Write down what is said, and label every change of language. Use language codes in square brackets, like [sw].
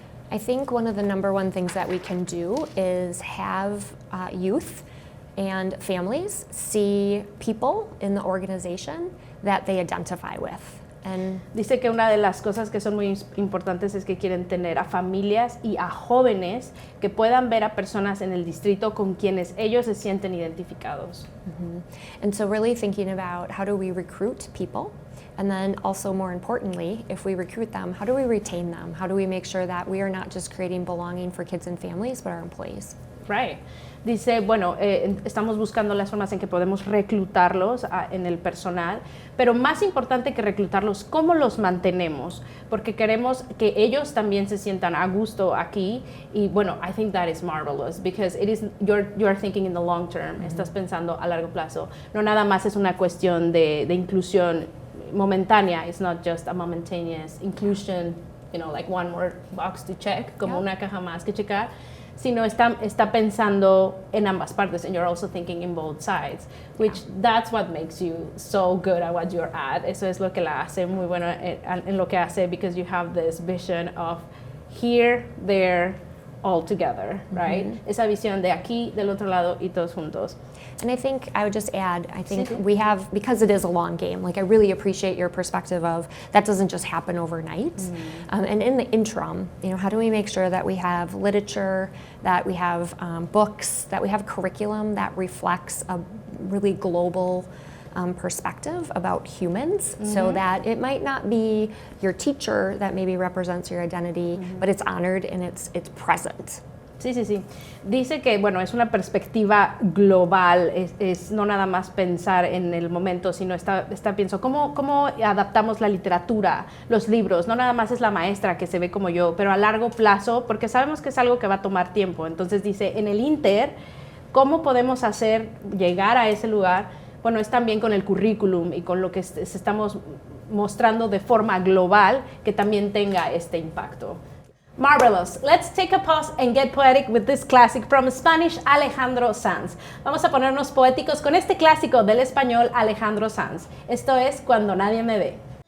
[en] I think one of the number one things that we can do is have youth and families see people in the organization that they identify with. And [es] dice que una de las cosas que son muy importantes es que quieren tener a familias y a jóvenes que puedan ver a personas en el distrito con quienes ellos se sienten identificados. [en] And so really thinking about how do we recruit people, and then also more importantly, if we recruit them, how do we retain them? How do we make sure that we are not just creating belonging for kids and families, but our employees? Right. [es] Dice, bueno, estamos buscando las formas en que podemos reclutarlos en el personal, pero más importante que reclutarlos, ¿cómo los mantenemos? Porque queremos que ellos también se sientan a gusto aquí y bueno, [en] I think that is marvelous because it is you're thinking in the long term, [es] estás pensando a largo plazo. No nada más es una cuestión de inclusión momentánea, [en] it's not just a momentaneous inclusion, you know, like one more box to check, [es] como una caja más que checar, sino está pensando en ambas partes, [en] and you're also thinking in both sides, which that's what makes you so good at what you're at. [es] Eso es lo que la hace muy buena en lo que hace, [en] because you have this vision of here, there, all together, right? [es] Esa visión de aquí, del otro lado y todos juntos. [en] And I think I would just add, I think we have, because it is a long game, like I really appreciate your perspective of that doesn't just happen overnight. And in the interim, you know, how do we make sure that we have literature, that we have books, that we have curriculum that reflects a really global perspective about humans, so that it might not be your teacher that maybe represents your identity, but it's honored and it's present. [es] Sí. Dice que, bueno, es una perspectiva global, es no nada más pensar en el momento, sino pienso, ¿cómo adaptamos la literatura, los libros? No nada más es la maestra que se ve como yo, pero a largo plazo, porque sabemos que es algo que va a tomar tiempo. Entonces dice, en el inter, ¿cómo podemos hacer llegar a ese lugar? Bueno, es también con el currículum y con lo que estamos mostrando de forma global que también tenga este impacto. [en] Marvelous. Let's take a pause and get poetic with this classic from Spanish, Alejandro Sanz. [es] Vamos a ponernos poéticos con este clásico del español Alejandro Sanz. Esto es Cuando nadie me ve.